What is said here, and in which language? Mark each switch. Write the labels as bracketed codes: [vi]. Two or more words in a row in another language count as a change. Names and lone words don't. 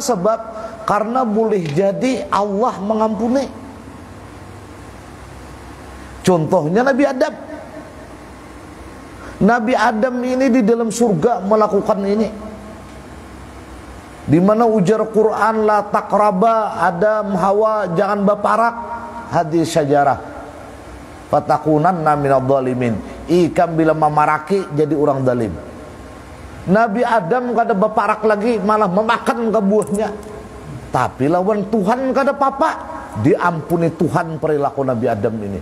[id] Sebab karena boleh jadi Allah mengampuni. Contohnya Nabi Adam. Nabi Adam ini di dalam surga melakukan ini. Di mana ujar Quran [ar] la taqraba [id] Adam Hawa, jangan berparak [ar] hadis syajarah fatakunanna minadh dhalimin. [bjn] Ikan bila memaraki jadi orang zalim. Nabi Adam kada berparak lagi, malah memakan ke buahnya. Tapi lawan Tuhan kada apa-apa, diampuni Tuhan perilaku Nabi Adam ini.